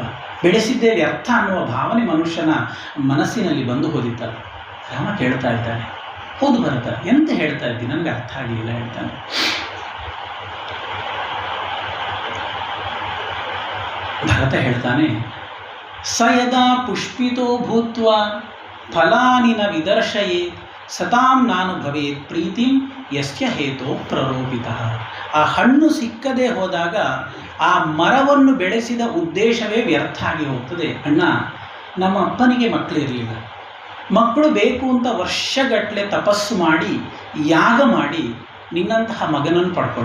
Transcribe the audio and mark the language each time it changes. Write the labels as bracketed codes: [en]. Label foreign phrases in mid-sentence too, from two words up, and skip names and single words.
[kn] ಬೆಳೆಸಿದ್ದೇ ವ್ಯರ್ಥ ಅನ್ನುವ ಭಾವನೆ ಮನುಷ್ಯನ ಮನಸ್ಸಿನಲ್ಲಿ ಬಂದು ಹೋದಿತ್ತಲ್ಲ. ರಾಮ ಕೇಳ್ತಾ ಇದ್ದಾನೆ, ಹೌದು ಭರತ, ಎಂತ ಹೇಳ್ತಾ ಇದ್ದೀನಿ, ನನಗೆ ಅರ್ಥ ಆಗಲಿಲ್ಲ ಹೇಳ್ತಾನೆ. ಭರತ ಹೇಳ್ತಾನೆ, [sa] ಸ ಯದಾ ಪುಷ್ಪಿತೋ ಭೂತ್ವ ಫಲಾನಿ ನ ವಿದರ್ಶಯೇ ಸತಾಂ ನಾನು ಭವೇತ್ ಪ್ರೀತಿಂ ಯಸ್ಯ ಹೇತೋ ಪ್ರರೋಪಿತ. [kn] ಆ ಹಣ್ಣು ಸಿಕ್ಕದೆ ಹೋದಾಗ ಆ ಮರವನ್ನು ಬೆಳೆಸಿದ ಉದ್ದೇಶವೇ ವ್ಯರ್ಥ ಆಗಿ ಹೋಗ್ತದೆ. ಅಣ್ಣ, ನಮ್ಮ ಅಪ್ಪನಿಗೆ ಮಕ್ಕಳಿರಲಿಲ್ಲ, ಮಕ್ಕಳು ಬೇಕು ಅಂತ ವರ್ಷಗಟ್ಟಲೆ ತಪಸ್ಸು ಮಾಡಿ ಯಾಗ ಮಾಡಿ ನಿನ್ನಂತಹ ಮಗನನ್ನು ಪಡ್ಕೊಂಡ.